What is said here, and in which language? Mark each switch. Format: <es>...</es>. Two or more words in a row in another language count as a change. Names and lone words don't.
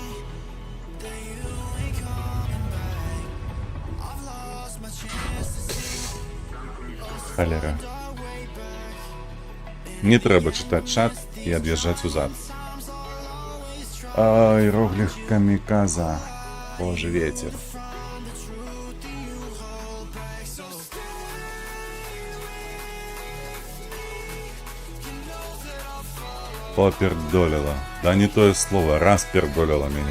<be>Холера. Не трэба чытаць чат і ад'язджаць узад.</be> <ru>Ай, иероглиф камиказа. Боже, ветер. Попердолила. Да не то слово, распердолила меня.</ru>